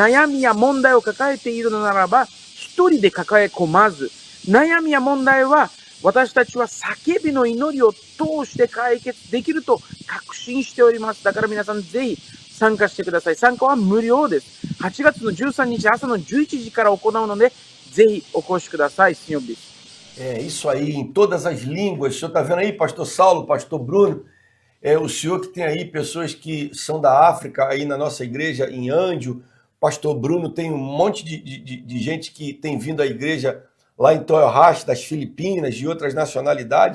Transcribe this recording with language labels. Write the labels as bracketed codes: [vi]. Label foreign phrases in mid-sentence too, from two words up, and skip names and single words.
[ja] 悩みや問題を抱えているのならば、一人で抱え込まず、悩みや問題は私たちは叫びの祈りを通して解決できると確信しております。だから皆さんぜひ参加してください。参加は無料です。8月の13日朝の11時から行うので、ぜひお越しください、 [pt] Senhor Bispo. É isso aí, em todas as línguas. O senhor está vendo aí, pastor Saulo, pastor Bruno? O senhor que tem aí pessoas que são da África, aí na nossa igreja, em Ândio. Pastor Bruno tem um monte de gente que tem vindo à igreja lá em Toyohashi, das Filipinas, de outras nacionalidades.